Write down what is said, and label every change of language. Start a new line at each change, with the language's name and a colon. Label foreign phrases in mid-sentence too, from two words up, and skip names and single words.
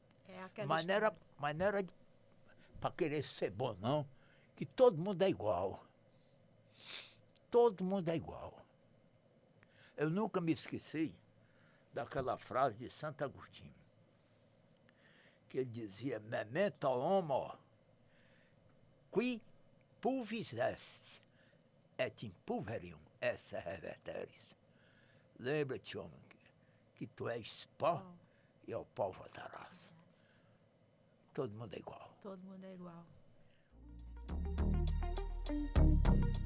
Portuguese: Mas não era para querer ser bom, não, que todo mundo é igual. Todo mundo é igual. Eu nunca me esqueci daquela frase de Santo Agostinho, que ele dizia,
Latin: memento homo, qui pulvis est, et in pulverium esse reverteris.
Portuguese: Lembra-te, homem, que tu és pó e ao pó voltarás. Todo mundo é igual. Todo mundo é igual.